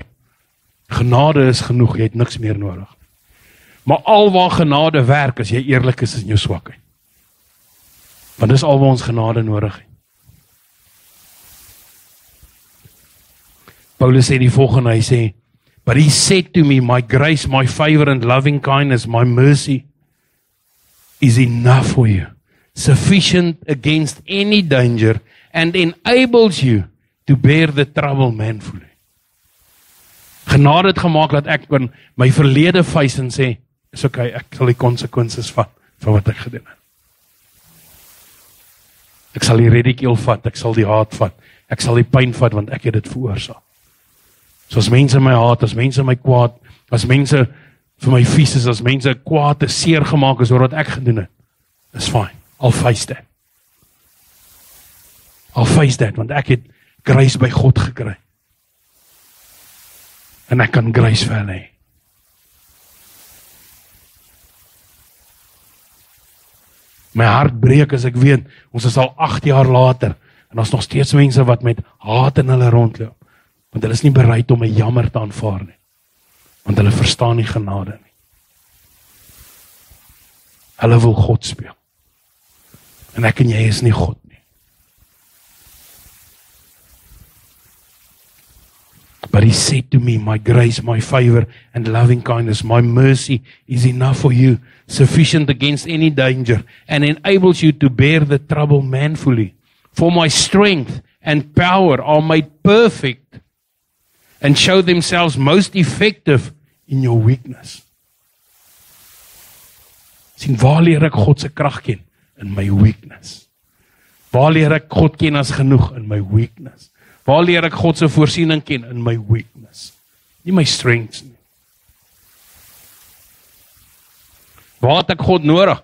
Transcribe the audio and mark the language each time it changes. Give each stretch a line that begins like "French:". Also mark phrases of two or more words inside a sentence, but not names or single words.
Afrikaans: Genade is genoeg, jy het niks meer nodig. Maar alwaar genade werk, as jy eerlik is in jou swakheid. Want dis alwaar ons genade nodig het. Paulus sê die volgende, hy sê,
English: but he said to me, my grace, my favor and loving kindness, my mercy is enough for you, sufficient against any danger, and enables you to bear the trouble manfully.
Afrikaans: Genade het gemaak dat ek kan my verlede face en sê, is okay, ek sal die konsekwensies vat van wat ek gedoen het. Ek sal die ridicule vat, ek sal die haat vat, ek sal die pyn vat, want ek het dit veroorsaak. So as mense my haat, as mense my kwaad, as mense vir my vies is, as mense kwaad is, seer gemaak is oor wat ek gedoen het, is
English: fine, I'll face that. I'll face that,
Afrikaans: want ek het grace by God gekry. En ek kan grace vir hulle hê. My hart breek as ek weet, ons is al 8 jaar later, en ons nog steeds mense wat met haat in hulle rondloop, want hulle is nie bereid om 'n jammer te aanvaar nie, want hulle verstaan nie genade nie. Hulle wil God speel, en ek en jy is nie God nie.
English: But he said to me, my grace, my favor and loving kindness, my mercy is enough for you, sufficient against any danger, and enables you to bear the trouble manfully. For my strength and power are made perfect and show themselves most effective in your weakness.
Afrikaans: Sien, waar leer ek God se krag ken?
English: In my weakness.
Afrikaans: Waar leer ek God ken as genoeg?
English: In my weakness.
Afrikaans: Waar leer ek God se voorsiening ken?
English: In my weakness.
Afrikaans: Nie my strengths nie. Waar het ek God nodig?